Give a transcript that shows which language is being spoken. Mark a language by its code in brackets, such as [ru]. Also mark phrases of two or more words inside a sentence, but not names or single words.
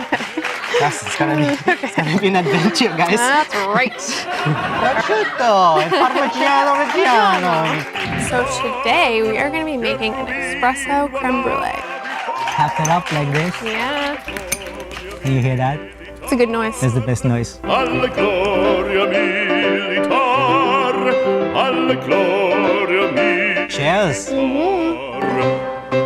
[en] Yes, it's gonna be an adventure, guys. That's right. [it] Prosciutto e parmigiano reggiano. [en] So today we are going to be making an espresso creme brulee. Tap it up like this. Yeah, Can you hear that? it's a good noise. That's the best noise. [it] Alla gloria militar, alla gloria militar. [en] Cheers. Mm-hmm.